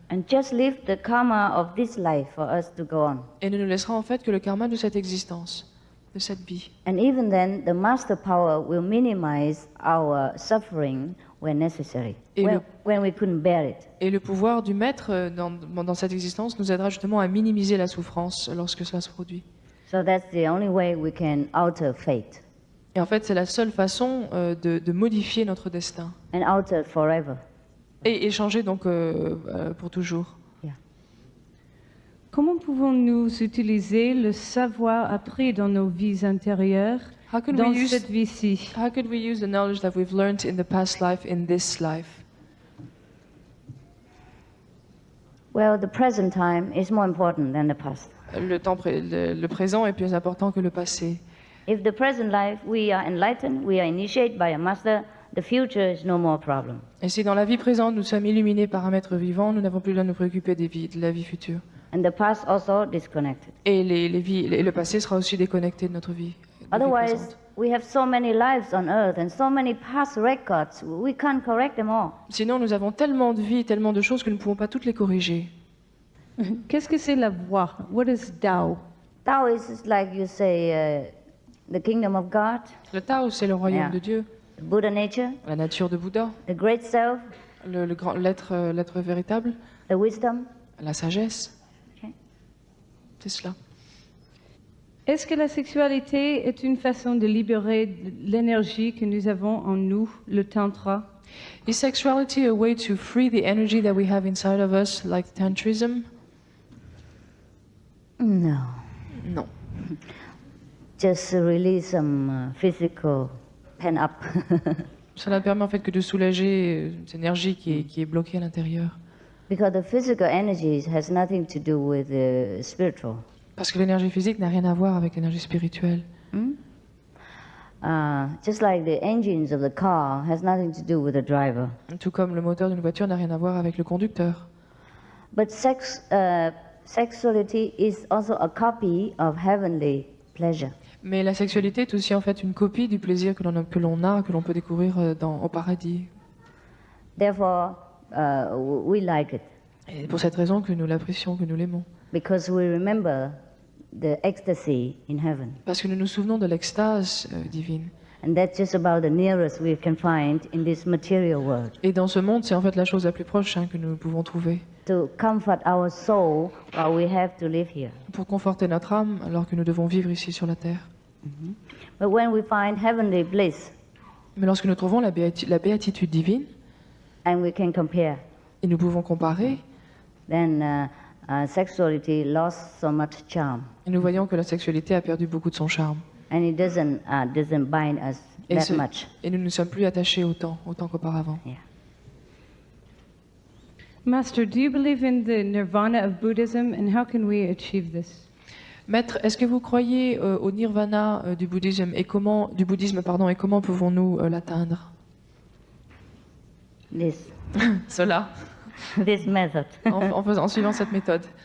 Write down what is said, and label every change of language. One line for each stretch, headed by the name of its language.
English: And just leave the karma of this life for us to go on.
French: Et ne nous laissera en fait que le karma de cette existence. de cette vie.
English: And even then, the master power will minimize our suffering when necessary,
French: Et
English: when we couldn't bear it.
French: Et le pouvoir du maître dans cette existence nous aidera justement à minimiser la souffrance lorsque cela se produit.
English: So that's the only way we can alter fate
French: Et en fait, c'est la seule façon de modifier notre destin
English: and alter it forever.
French: et changer donc pour toujours.
English: Yeah.
French: Comment pouvons-nous utiliser le savoir appris dans nos vies intérieures
English: How could
French: dans
English: we use
French: cette vie-ci?
English: How could we use the knowledge that we've learned in the past life in this life? Well, the present time is more important than the past.
French: Le présent est plus important que le passé.
English: If the present life we are enlightened, we are initiated by a master, the future is no more problem.
French: Et si dans la vie présente nous sommes illuminés par un maître vivant, nous n'avons plus besoin de nous préoccuper de la vie future.
English: And the past also disconnected.
French: Et le passé sera aussi déconnecté de notre vie. de vie
English: Otherwise,
French: présente.
English: we have so many lives on earth and so many past records, we can't correct them all.
French: Sinon, nous avons tellement de vies, tellement de choses que nous ne pouvons pas toutes les corriger. Qu'est-ce que c'est la voie?
English: What is Tao? Tao is like you say, the kingdom of God,
French: Le Tao, c'est le royaume
English: Yeah.
French: de Dieu,
English: Buddha nature,
French: la nature de Bouddha,
English: the great self,
French: le grand l'être véritable,
English: the wisdom.
French: la sagesse.
English: Okay.
French: C'est cela. Est-ce que la sexualité est une façon de libérer l'énergie que nous avons en nous, le tantra?
English: Is sexuality a way to free the energy that we have inside of us, like tantrism? No,
French: Non.
English: just release some physical pen up.
French: Cela ne permet en fait que de soulager cette énergie qui est bloquée à l'intérieur.
English: Because the physical energy has nothing to do with the spiritual.
French: Parce que l'énergie physique n'a rien à voir avec l'énergie spirituelle.
English: Just like the engines of the car has nothing to do with the driver.
French: Tout comme le moteur d'une voiture n'a rien à voir avec le conducteur.
English: But sexuality is also a copy of heavenly pleasure.
French: Mais la sexualité est aussi en fait une copie du plaisir que l'on peut découvrir au paradis.
English: Therefore, we like it
French: Et pour cette raison que nous l'apprécions, que nous l'aimons.
English: because we remember the ecstasy in heaven.
French: Parce que nous nous souvenons de l'extase divine.
English: And that's just about the nearest we can find in this material world.
French: Et dans ce monde, c'est en fait la chose la plus proche que nous pouvons trouver.
English: To comfort our soul while we have to live here.
French: Pour conforter notre âme alors que nous devons vivre ici sur la terre.
English: But when we find heavenly bliss
French: Mais lorsque nous trouvons la béatitude divine,
English: and we can compare,
French: et nous pouvons comparer,
English: then sexuality lost so much charm.
French: et nous voyons que la sexualité a perdu beaucoup de son charme.
English: And it doesn't bind us
French: Et,
English: that much.
French: et nous ne sommes plus attachés autant qu'auparavant.
English: Yeah. Master, do you believe in the nirvana of Buddhism and how can we achieve this?
French: Maître, est-ce que vous croyez au nirvana du bouddhisme et comment pouvons-nous l'atteindre?
English: This
French: Cela,
English: this method
French: en suivant cette méthode.